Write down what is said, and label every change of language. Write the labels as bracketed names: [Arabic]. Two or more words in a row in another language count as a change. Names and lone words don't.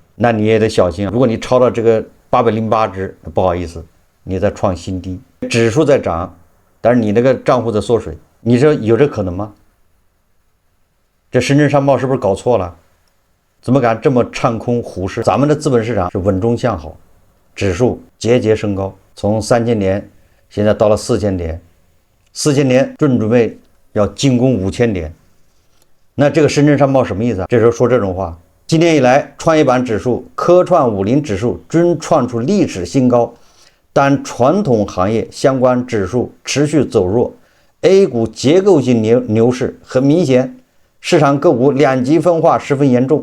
[Chinese] 那你也得小心，如果你抄到這個808只，不好意思，你在創新低，指數在漲，但是你那個賬戶在縮水，你說有這可能嗎？這深圳商報是不是搞錯了？怎麼敢這麼唱空虎市？咱们的資本市場是穩中向好，指數節節升高，從3000點現在到了4000點，4000點準備要進攻5000點。那這個深圳商報什麼意思啊？這時候說這種話。今年以來，創業板指數、科創50指數均創出歷史新高，但傳統行業相關指數持續走弱。A 股結構性牛市很明顯，市場個股兩極分化十分嚴重。